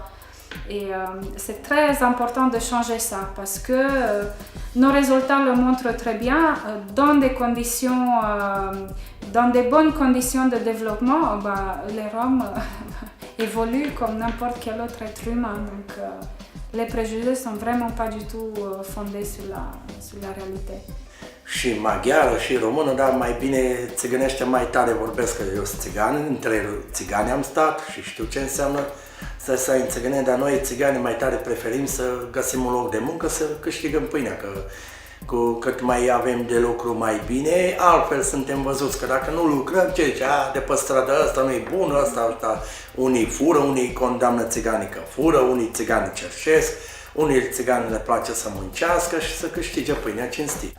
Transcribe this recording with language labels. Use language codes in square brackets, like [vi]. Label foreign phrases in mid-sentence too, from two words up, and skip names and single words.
[fr] Et c'est très important de changer ça parce que nos résultats le montrent très bien. Dans des bonnes conditions de développement, les Roms évoluent comme n'importe quel autre être humain. Donc, les préjugés ne sont vraiment pas du tout fondés sur la réalité. [ro] Și maghiară și română, dar mai bine țigănește mai tare vorbesc, că eu sunt țigan, între țigani am stat și știu ce înseamnă să ai în țigăne, dar noi țigani mai tare preferim să găsim un loc de muncă, să câștigăm pâinea, că cu cât mai avem de lucru mai bine, altfel suntem văzuți, că dacă nu lucrăm, ce zice, de pe stradă, ăsta nu e bun, ăsta, unii fură, unii condamnă țiganii că fură, unii țigani cerșesc, unii țigani le place să muncească și să câștige pâinea cinstit.